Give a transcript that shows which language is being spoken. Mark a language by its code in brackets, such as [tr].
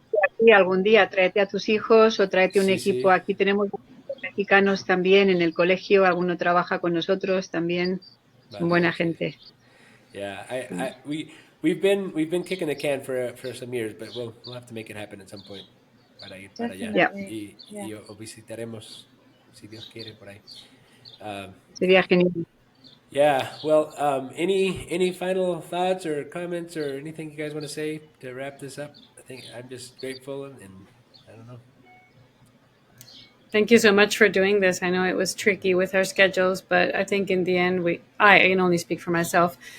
[es] aquí algún día, tráete a tus hijos o tráete un sí, equipo. sí, Aquí tenemos mexicanos también en el colegio, alguno trabaja con nosotros también, son vale, buena [en] okay, [es] gente. [en] yeah. [es] Sí. [en] We've been kicking the can for some years, but we'll have to make it happen at some point [es] para ir para allá [en] Yeah, definitely. Yeah. [es] y o visitaremos si Dios quiere por ahí. Um, sería genial. [en] Yeah. Well, any final thoughts or comments or anything you guys want to say to wrap this up? I think I'm just grateful and I don't know. Thank you so much for doing this. I know it was tricky with our schedules, but I think in the end, I can only speak for myself.